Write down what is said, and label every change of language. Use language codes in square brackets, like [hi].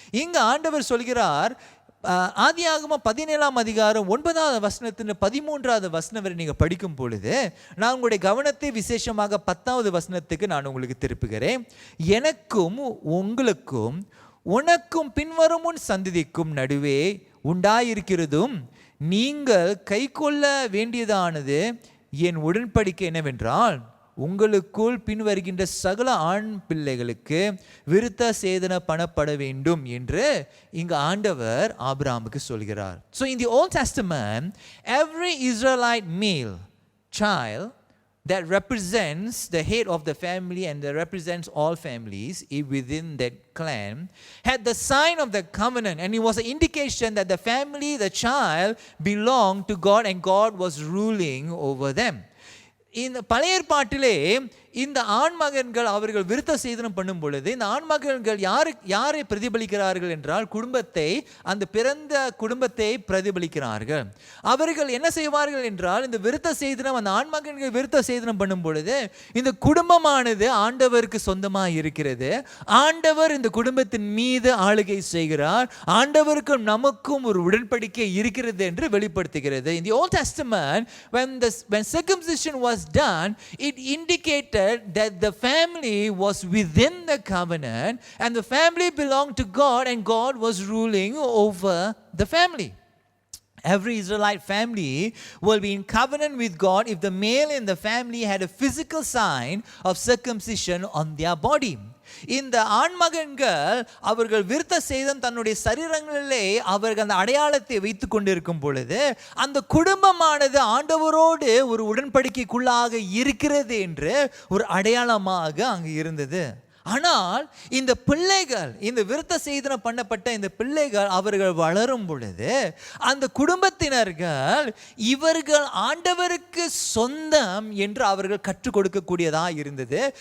[ta] இங்க ஆண்டவர் சொல்கிறார், ஆதியாகமம் 17ஆம் அதிகாரம் 9வது வசனத்தின் 13வது வசனம் வரை நீங்க படிக்கும் பொழுது நான் உங்களுடைய கவனத்தை விசேஷமாக 10வது வசனத்துக்கு நான் உங்களுக்கு திருப்புகிறேன். எனக்கும் உங்களுக்கும் உனக்கும் பின்வரும் உன் சந்ததிக்கும் நடுவே உண்டாயிருக்கிறதும் நீங்கள் கைக்கொள்ள வேண்டியதானது என் உடன்படிக்கை என்னவென்றால், உங்களுக்குள் பின்வருகின்ற சகல ஆண் பிள்ளைகளுக்கு விருத்த சேதன பண்ணப்பட வேண்டும் என்று இங்கு ஆண்டவர் ஆபிரகாமுக்கு சொல்கிறார். [en] So in the Old Testament, every Israelite male child, that represents the head of the family and that represents all families within that clan, had the sign of the covenant, and it was an indication that the family, the child, belonged to God and God was ruling over them. [ta] இந்த பழைய ஏற்பாட்டிலே இந்த ஆண்மகன்கள் அவர்கள் விருத்த சேதனம் பண்ணும் பொழுது இந்த ஆண்மகன்கள் யாரை பிரதிபலிக்கிறார்கள் என்றால் குடும்பத்தை, அந்த பிறந்த குடும்பத்தை பிரதிபலிக்கிறார்கள். அவர்கள் என்ன செய்வார்கள் என்றால் இந்த விருத்த சேதனம், அந்த ஆண்மகன்கள் விருத்த சேதனம் பண்ணும் பொழுது இந்த குடும்பமானது ஆண்டவருக்கு சொந்தமாக இருக்கிறது. ஆண்டவர் இந்த குடும்பத்தின் மீது ஆளுகை செய்கிறார். ஆண்டவருக்கும் நமக்கும் ஒரு உடன்படிக்கை இருக்கிறது என்று வெளிப்படுத்துகிறது. [en] In the Old Testament, when circumcision was done, it indicated that the family was within the covenant and the family belonged to God and God was ruling over the family. Every Israelite family will be in covenant with God if the male in the family had a physical sign of circumcision on their body. [ta] இந்த ஆண்மகன்கள் அவர்கள் விருத்த சேதம் தன்னுடைய சரீரங்களிலே அவர்கள் அந்த அடையாளத்தை வைத்து கொண்டிருக்கும் பொழுது அந்த குடும்பமானது ஆண்டவரோடு ஒரு உடன்படிக்கைக்குள்ளாக இருக்கிறது என்று ஒரு அடையாளமாக அங்கு இருந்தது. ஆனால் இந்த பிள்ளைகள், இந்த விருத்த சேதனம் பண்ணப்பட்ட இந்த பிள்ளைகள் அவர்கள் வளரும் பொழுது அந்த குடும்பத்தினர்கள் இவர்கள் ஆண்டவருக்கு சொந்தம் என்று அவர்கள் கற்றுக் கொடுக்கக்கூடியதாக இருந்தது.